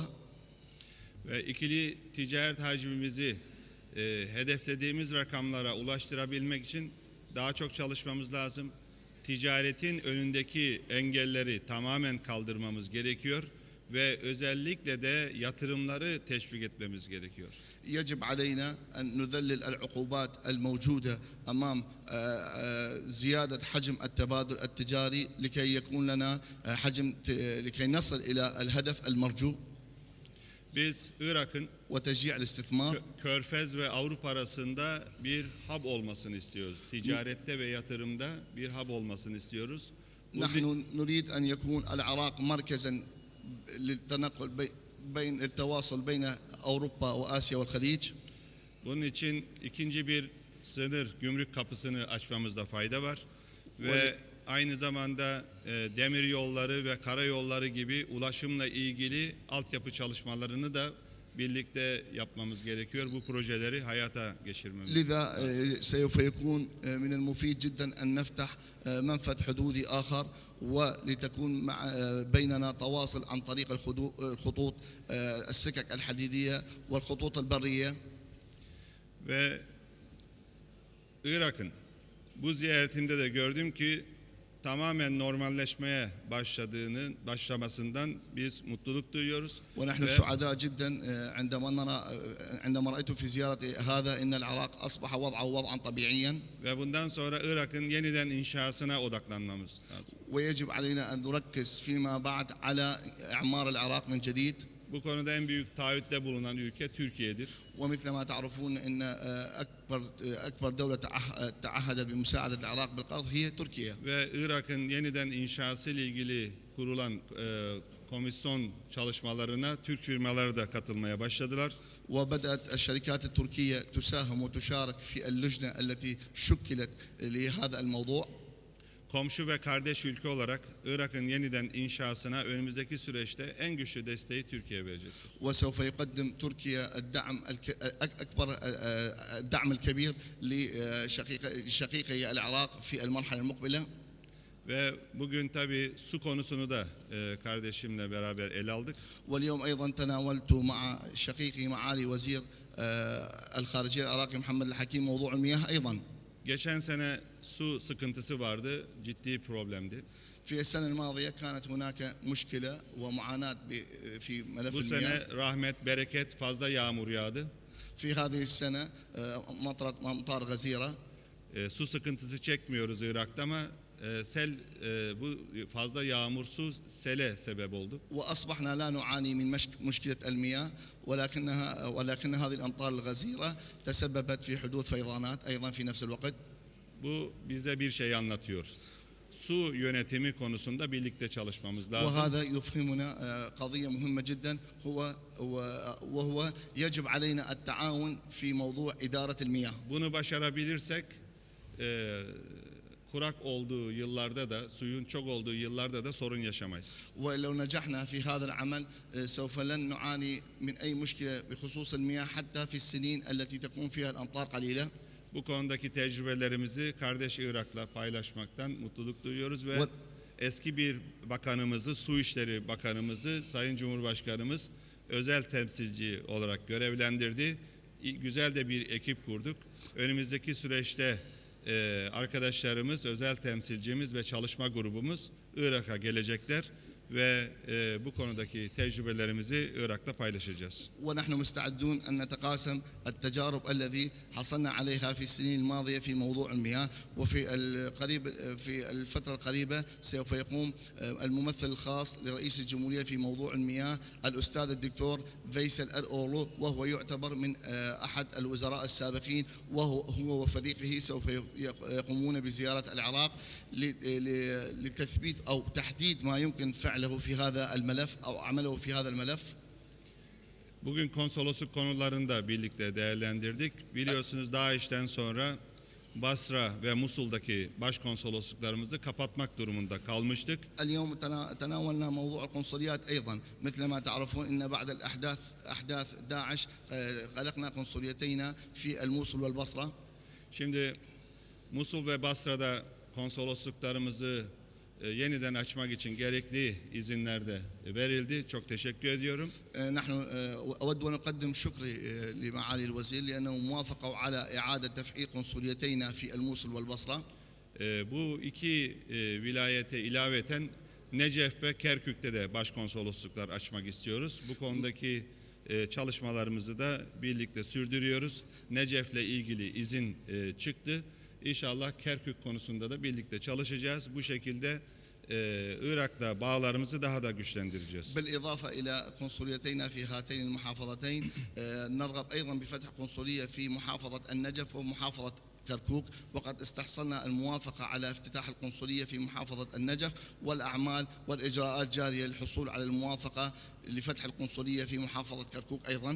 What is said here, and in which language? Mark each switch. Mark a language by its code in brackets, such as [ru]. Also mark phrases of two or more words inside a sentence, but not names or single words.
[tr] Ve ikili ticaret hacmimizi hedeflediğimiz rakamlara ulaştırabilmek için daha çok çalışmamız lazım. Ticaretin önündeki engelleri tamamen kaldırmamız gerekiyor ve özellikle de yatırımları teşvik etmemiz gerekiyor. [ar] يجب علينا أن نذلل العقوبات الموجودة أمام زيادة حجم التبادل التجاري لكي يكون لنا لكي نصل إلى الهدف المرجو. [tr] Biz Irak'ın [ar] وتشجيع الاستثمار. [tr] Körfez ve Avrupa arasında bir hub olmasını istiyoruz. Ticarette ve yatırımda bir hub olmasını istiyoruz. [ar] نحن نريد أن يكون العراق مركزا للتنقل بين التواصل بين أوروبا وآسيا والخليج. [tr] Bunun için ikinci bir sınır gümrük kapısını açmamızda fayda var ve aynı zamanda demir yolları ve karayolları gibi ulaşımla ilgili altyapı çalışmalarını da birlikte yapmamız gerekiyor. Bu projeleri hayata geçirmemiz. [ar] لذا سوف يكون من المفيد جدا أن نفتح منفذ حدودي آخر ولتكون بيننا تواصل عن طريق الخطوط السكك الحديدية والخطوط البرية. [tr] Ve Irak'ın bu ziyaretimde de gördüm ki tamamen normalleşmeye başlamasından biz mutluluk duyuyoruz. [ar] ونحن سعداء جدا عندما رأيت في زيارتي هذا إن العراق أصبح وضعه وضعا طبيعيا. [tr] Ve bundan sonra Irak'ın yeniden inşasına odaklanmamız lazım. [ar] ويجب علينا أن نركز فيما بعد على إعمار العراق من جديد. [tr] Bu konuda en büyük taahhütte bulunan ülke Türkiye'dir. [ar] ومثل ما تعرفون ان اكبر دولة تعهدت بمساعدة العراق بالقرض هي تركيا. [tr] Ve Irak'ın yeniden inşası ile ilgili kurulan komisyon çalışmalarına Türk firmaları da katılmaya başladılar. [ar] وبدأت الشركات التركية تساهم وتشارك في اللجنة التي شكلت لهذا الموضوع. [tr] Komşu ve kardeş ülke olarak Irak'ın yeniden inşasına önümüzdeki süreçte en güçlü desteği Türkiye verecektir. [ar] وسوف يقدم تركيا الدعم الكبير لشقيقي العراق في المرحلة المقبلة. [tr] Ve bugün tabii su konusunu da kardeşimle beraber ele aldık. [ar] واليوم أيضا تناولت مع شقيقي معالي وزير الخارجية العراقي محمد الحكيم موضوع المياه أيضا. [tr] Geçen sene su sıkıntısı vardı, ciddi problemdi. [ar] في السنة الماضية كانت هناك مشكلة ومعاناة في ملف [tr] Bu [ar] المياه. [tr] sene rahmet, bereket, fazla yağmur yağdı. [ar] في هذه السنة مطرت أمطار غزيرة. [tr] Su sıkıntısı çekmiyoruz Irak'ta ama bu fazla yağmur su sele sebep oldu. [ar] وأصبحنا لا نعاني من مشكلة المياه ولكن هذه الأمطار الغزيرة تسببت في حدوث فيضانات أيضا في نفس الوقت. [tr] Bu bize bir şey anlatıyor. Su yönetimi konusunda birlikte çalışmamız lazım. [ar] وهذا يفهمنا قضية مهمة جدا وهو يجب علينا التعاون في موضوع إدارة المياه. [tr] Bunu başarabilirsek kurak olduğu yıllarda da suyun çok olduğu yıllarda da sorun yaşamayız. [ar] ولو نجحنا في هذا العمل سوف لن نعاني من أي مشكلة بخصوص المياه حتى في السنين التي تكون فيها الأمطار قليلة. [tr] Bu konudaki tecrübelerimizi kardeş Irak'la paylaşmaktan mutluluk duyuyoruz ve eski bir bakanımızı, Su İşleri Bakanımızı, Sayın Cumhurbaşkanımız özel temsilci olarak görevlendirdi. Güzel de bir ekip kurduk. Önümüzdeki süreçte arkadaşlarımız, özel temsilcimiz ve çalışma grubumuz Irak'a gelecekler ve bu konudaki tecrübelerimizi Irak'ta paylaşacağız. [ar] ونحن مستعدون أن نتقاسم التجارب الذي حصلنا عليها في السنين الماضية في موضوع المياه في الفترة القريبة سوف يقوم الممثل الخاص لرئيس الجمهورية في موضوع المياه الأستاذ الدكتور فيصل الأورلو وهو يعتبر من أحد الوزراء السابقين وهو وفريقه سوف يقومون بزيارة العراق لتثبيت أو تحديد ما يمكن فعله في هذا الملف أو عمله في هذا الملف. [tr] Bugün konsolosluk konularını da birlikte değerlendirdik. Biliyorsunuz DAEŞ'ten sonra Basra ve Musul'daki başkonsolosluklarımızı kapatmak durumunda kalmıştık. [ar] اليوم تناولنا موضوع القنصليات أيضا مثل ما تعرفون إن بعد أحداث داعش غلقنا قنصليتينا في الموصل والبصرة. [tr] Şimdi Musul ve Basra'da konsolosluklarımızı yeniden açmak için gerekli izinler de verildi. Çok teşekkür ediyorum. [ar] نحن أود أن أقدم شكري لمعالي الوزير لأنه موافقوا على إعادة تفعيل قنصليتينا في الموصل والبصرة. [tr] Bu iki vilayete ilaveten Necef ve Kerkük'te de başkonsolosluklar açmak istiyoruz. Bu konudaki çalışmalarımızı da birlikte sürdürüyoruz. Necef'le ilgili izin çıktı. İnşallah Kerkük konusunda da birlikte çalışacağız. Bu şekilde Irak'la bağlarımızı daha da güçlendireceğiz. [ar] بالإضافة إلى قنصليتينا في هاتين المحافظتين نرغب أيضا بفتح قنصلية في محافظة النجف ومحافظة كركوك وقد استحصلنا الموافقة على افتتاح القنصلية في محافظة النجف والأعمال والإجراءات جارية للحصول على الموافقة لفتح القنصلية في محافظة كركوك أيضا.